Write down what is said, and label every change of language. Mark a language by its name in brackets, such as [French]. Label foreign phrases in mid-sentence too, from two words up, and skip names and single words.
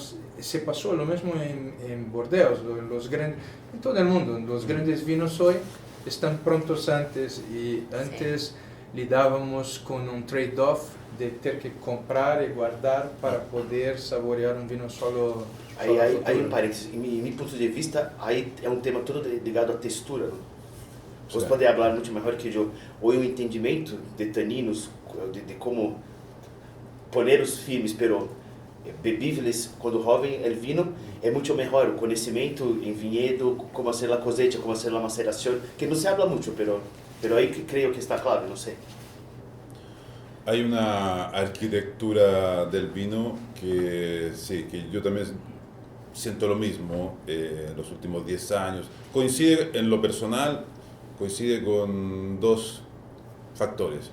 [Spanish] Se pasó lo mismo en Bordeaux, en todo el mundo. Los grandes vinos hoy están prontos antes y antes lidábamos con un trade-off de tener que comprar y guardar para poder saborear un vino solo. [Portuguese] Aí um parênteses, em meu ponto de vista, aí é um tema todo ligado à textura. Não? Você pode falar muito melhor que eu. Hoje o entendimento de taninos, de como poner os firmes, pero bebíveis quando jovem, o vino é muito melhor. O conhecimento em vinhedo, como fazer a cosecha, como fazer a maceração, que não se habla muito, pero aí creio que está claro, não sei. [Spanish] Hay una arquitectura del vino que sí, que yo también siento lo mismo en los últimos 10 años. Coincide en lo personal, coincide con dos factores.